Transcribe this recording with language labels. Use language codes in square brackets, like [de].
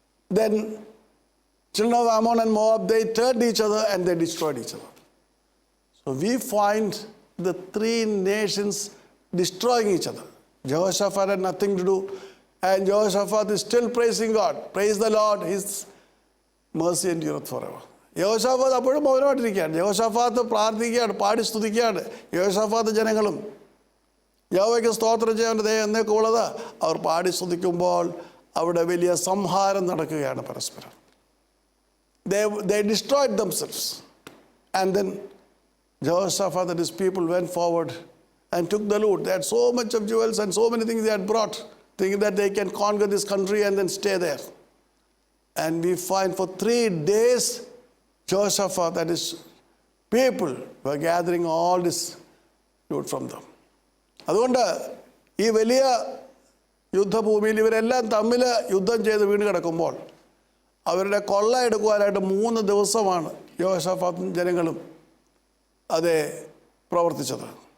[en] Then children of Ammon and Moab, they turned each other and they destroyed each other. So we find the three nations destroying each other. Jehoshaphat had nothing to do, and Jehoshaphat is still praising God. Praise the Lord, His mercy endureth forever. [ml] Jehoshaphat അപ്പോഴും മൗനമായിട്ടിരിക്കുകയാണ്. യഹോശാഫാത്ത് പ്രാർത്ഥിക്കുകയാണ്, പാടി സ്തുതിക്കുകയാണ്. യഹോശാഫാത്ത് ജനങ്ങളും യഹോവയ്ക്ക് സ്തോത്രം ചെയ്യാൻ എന്നൊക്കെ ഉള്ളത് അവർ പാടി സ്തുതിക്കുമ്പോൾ അവിടെ വലിയ സംഹാരം നടക്കുകയാണ് പരസ്പരം. [en] They destroyed themselves. And then Jehoshaphat and his people went forward and took the loot. They had so much of jewels and so many things they had brought, thinking that they can conquer this country and then stay there. And we find for 3 days, Jehoshaphat and his people were gathering all this loot from them. [ml] അതുകൊണ്ട് ഈ വലിയ യുദ്ധഭൂമിയിൽ ഇവരെല്ലാം തമ്മിൽ യുദ്ധം ചെയ്ത് വീണ് കിടക്കുമ്പോൾ അവരുടെ കൊള്ള എടുക്കുവാനായിട്ട് 3 ദിവസമാണ് യെഹോശാഫാത്തും ജനങ്ങളും അത് പ്രവർത്തിച്ചത്.